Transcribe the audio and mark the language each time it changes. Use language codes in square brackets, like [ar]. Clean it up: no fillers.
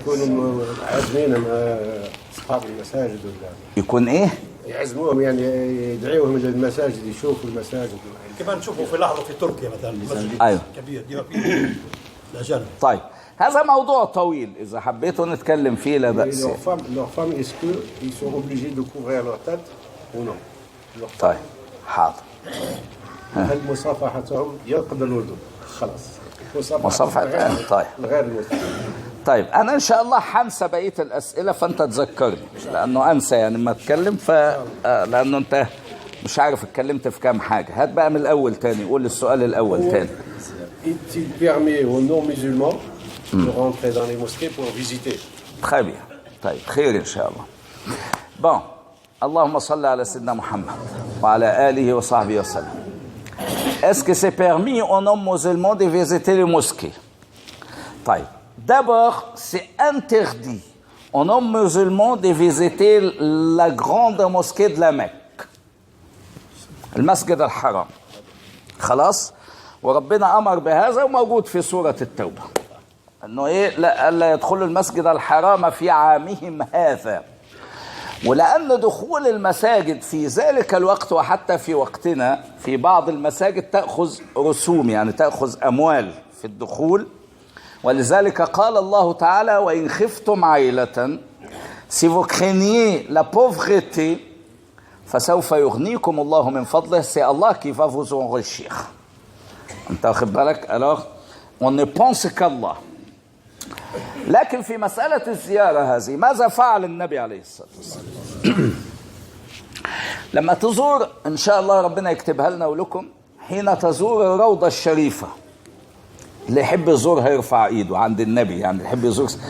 [ar] يكونوا عازمين مع أصحاب المساجد ولا يكون إيه؟ يعزموهم، يعني يدعيوهم إلى المساجد، يشوفوا المساجد. كما نشوفوا في لحظة في تركيا مثلا مسجد أيوه. كبير ديما فيه الأجانب. طيب هذا موضوع طويل، إذا حبيتوا نتكلم فيه لا بأس. [fr] Leurs femmes, est-ce qu'ils sont obligés de couvrir leur tête ou non? [ar] طيب حاضر. هل مصافحتهم ينقض الوضوء؟ خلاص. مصافحة طيب. غير المسلمين. طيب أنا إن شاء الله حنسى بقية الأسئلة فأنت تذكرني، لأنه أنسى يعني ما أتكلم لأنه أنت مش عارف اتكلمت في كام حاجة. هات بقى من الأول تاني، قول السؤال الأول تاني. [fr] Est-il permis aux non-musulmans de rentrer dans les mosquées pour visiter? Très bien. [ar] طيب خير إن شاء الله. Bon. اللهم صل على سيدنا محمد وعلى آله وصحبه وسلم. [fr] Est-ce que c'est permis aux non-musulmans de visiter les mosquées? [ar] طيب. [fr] D'abord, c'est interdit aux non-musulmans de visiter la grande mosquée de la Mecque. [ar] المسجد الحرام. خلاص؟ وربنا أمر بهذا وموجود في سورة التوبة. أنه إيه؟ لا يدخلوا المسجد الحرام في عامهم هذا. ولأن دخول المساجد في ذلك الوقت وحتى في وقتنا في بعض المساجد تأخذ رسوم، يعني تأخذ أموال في الدخول. ولذلك قال الله تعالى: وإن خفتم عيلة [fr] si vous craignez la pauvreté [ar] فسوف يغنيكم الله من فضله. [fr] C'est Allah qui va vous enrichir. [ar] أنت واخد بالك؟ [fr] alors on ne pense qu'Allah. [ar] لكن في مسألة الزيارة هذه ماذا فعل النبي عليه الصلاة والسلام؟ لما تزور إن شاء الله ربنا يكتبها لنا ولكم، حين تزور الروضة الشريفة، اللي يحب يزورها يرفع ايده عند النبي، يعني يحب يزور.